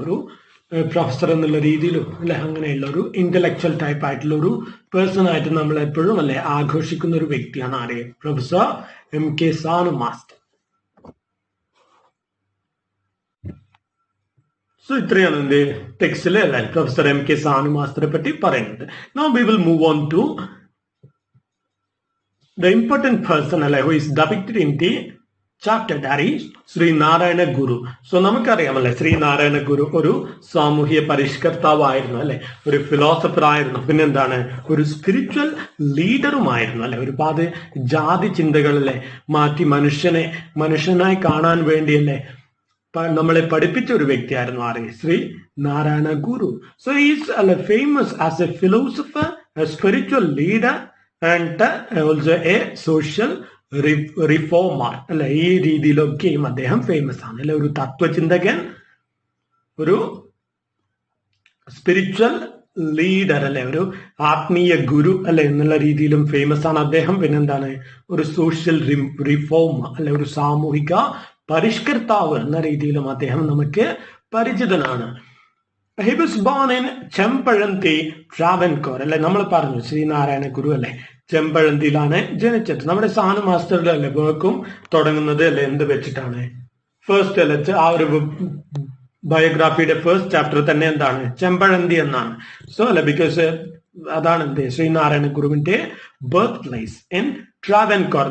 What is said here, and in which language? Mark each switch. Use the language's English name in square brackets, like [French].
[Malayalam] ഒരു പ്രൊഫസർ എന്നുള്ള രീതിയിലും അല്ലെ അങ്ങനെയുള്ള ഒരു ഇന്റലക്ച്വൽ ടൈപ്പ് ആയിട്ടുള്ള ഒരു പേഴ്സൺ ആയിട്ട് നമ്മൾ എപ്പോഴും അല്ലെ ആഘോഷിക്കുന്ന ഒരു വ്യക്തിയാണ് ആരെ? Professor M.K. Sano master. So ഇത്രയാണ് എന്റെ ടെക്സ്റ്റില് അല്ലെ പ്രൊഫസർ M.K. Sano മാസ്റ്ററെ പറ്റി പറയുന്നത്. [English] Now we will move on to the important person who is depicted in the chapter, that is Sri Narayana Guru. [Malayalam] So നമുക്കറിയാമല്ലേ Shri Narayana Guru ഒരു സാമൂഹ്യ പരിഷ്കർത്താവായിരുന്നു അല്ലെ, ഒരു ഫിലോസഫർ ആയിരുന്നു, പിന്നെന്താണ് ഒരു സ്പിരിച്വൽ ലീഡറുമായിരുന്നു അല്ലെ. ഒരുപാട് ജാതി ചിന്തകളിലെ മാറ്റി മനുഷ്യനായി കാണാൻ വേണ്ടിയല്ലേ നമ്മളെ പഠിപ്പിച്ച ഒരു വ്യക്തിയായിരുന്നു ആര്? [English] Sree Narayana Guru. So is famous as a philosopher, a spiritual leader and also a social reformer അല്ലെ. [Malayalam] ഈ രീതിയിലൊക്കെയും അദ്ദേഹം ഫേമസ് ആണ് അല്ലെ. ഒരു തത്വചിന്തകൻ, ഒരു സ്പിരിച്വൽ ലീഡർ അല്ലെ, ഒരു ആത്മീയ ഗുരു അല്ലെ എന്നുള്ള രീതിയിലും ഫേമസ് ആണ് അദ്ദേഹം. പിന്നെന്താണ്, ഒരു സോഷ്യൽ റിഫോം അല്ലെ, ഒരു സാമൂഹിക പരിഷ്കർത്താവ് എന്ന രീതിയിലും അദ്ദേഹം നമുക്ക് പരിചിതനാണ്. [English] He was born in Chempazhanthi, Travancore അല്ലെ. [Malayalam] നമ്മൾ പറഞ്ഞു ശ്രീനാരായണ ഗുരു അല്ലെ ചെമ്പഴന്തിയിലാണ് ജനിച്ചത്. നമ്മുടെ സാനു മാസ്റ്ററുടെ അല്ലെ വർക്കും തുടങ്ങുന്നത് അല്ലെ എന്ത് വെച്ചിട്ടാണ്, ഫസ്റ്റ് അല്ലെ ആ ഒരു ബയോഗ്രാഫിയുടെ ഫസ്റ്റ് ചാപ്റ്റർ തന്നെ എന്താണ്, ചെമ്പഴന്തി എന്നാണ്. സോ അല്ലെ ബിക്കോസ് അതാണ് എന്ത് ശ്രീനാരായണ ഗുരുവിന്റെ [English] Birth place in Travancore.